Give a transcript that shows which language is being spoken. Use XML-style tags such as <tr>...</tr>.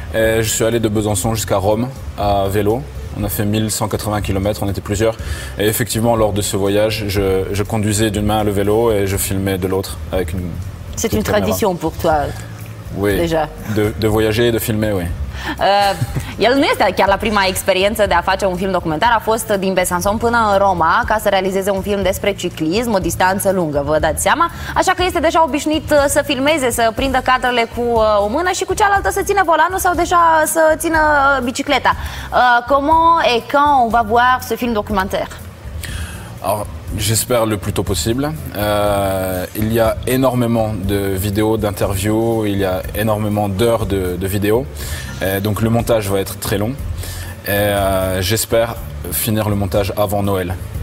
<fr>Et je suis allé de Besançon jusqu'à Rome à vélo. On a fait 1180 km, on était plusieurs. Et effectivement, lors de ce voyage, je conduisais d'une main le vélo et je filmais de l'autre avec une... C'est une tradition pour toi, oui,</fr> <ro>deja.</ro> <fr>De voyager et de filmer, oui.</fr> <ro>El nu este chiar la prima experiență de a face un film documentar, a fost din Besançon până în Roma ca să realizeze un film despre ciclism, o distanță lungă, vă dați seama, așa că este deja obișnuit să filmeze, să prindă cadrele cu o mână și cu cealaltă să țină volanul sau deja să țină bicicleta.</ro> <fr>Comment et quand on va voir ce film documentaire? Alors, j'espère le plus tôt possible. Il y a énormément de vidéos, d'interviews, il y a énormément d'heures de vidéos. Donc le montage va être très long. J'espère finir le montage avant Noël.</fr>